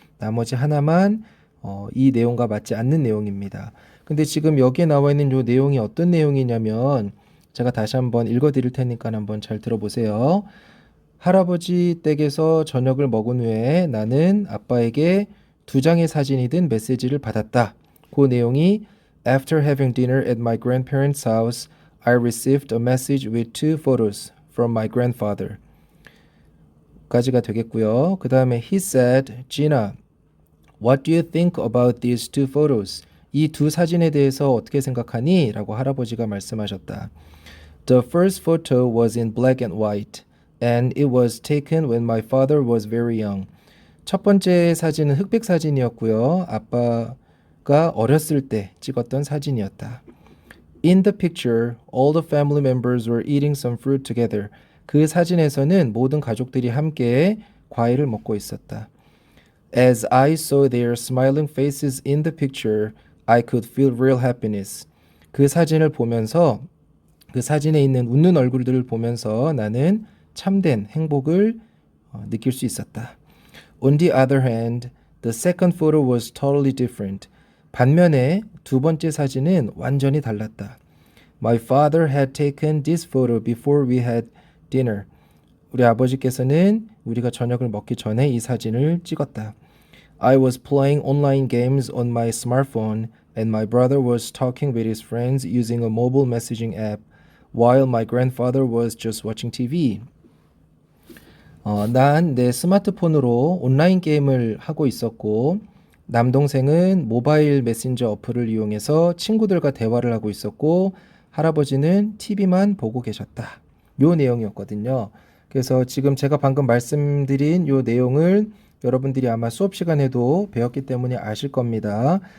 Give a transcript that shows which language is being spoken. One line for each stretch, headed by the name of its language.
Korean: 나머지 하나만 이 내용과 맞지 않는 내용입니다. 근데 지금 여기에 나와 있는 이 내용이 어떤 내용이냐면 제가 다시 한번 읽어 드릴 테니까 한번 잘 들어보세요. 할아버지 댁에서 저녁을 먹은 후에 나는 아빠에게 2장의 사진이 든 메시지를 받았다. 그 내용이
English: After having dinner at my grandparents' house, I received a message with 2 photos from my grandfather.
Korean: 까지가 되겠고요. 그 다음에
English: He said, Gina, what do you think about these 2 photos?
Korean: 이 두 사진에 대해서 어떻게 생각하니? 라고 할아버지가 말씀하셨다.
English: The first photo was in black and white, and it was taken when my father was very young.
Korean: 첫 번째 사진은 흑백 사진이었고요. 아빠가 어렸을 때 찍었던 사진이었다.
English: In the picture, all the family members were eating some fruit together.
Korean: 그 사진에서는 모든 가족들이 함께 과일을 먹고 있었다.
English: As I saw their smiling faces in the picture, I could feel real happiness.
Korean: 그 사진을 보면서 그 사진에 있는 웃는 얼굴들을 보면서 나는 참된 행복을 느낄 수 있었다.
English: On the other hand, the second photo was totally different.
Korean: 반면에 두 번째 사진은 완전히 달랐다.
English: My father had taken this photo before we had dinner.
Korean: 우리 아버지께서는 우리가 저녁을 먹기 전에 이 사진을 찍었다.
English: I was playing online games on my smartphone and my brother was talking with his friends using a mobile messaging app while my grandfather was just watching TV.
Korean: 난 내 스마트폰으로 온라인 게임을 하고 있었고 남동생은 모바일 메신저 어플을 이용해서 친구들과 대화를 하고 있었고 할아버지는 TV만 보고 계셨다. 요 내용이었거든요. 그래서 지금 제가 방금 말씀드린 요 내용을 여러분들이 아마 수업 시간에도 배웠기 때문에 아실 겁니다.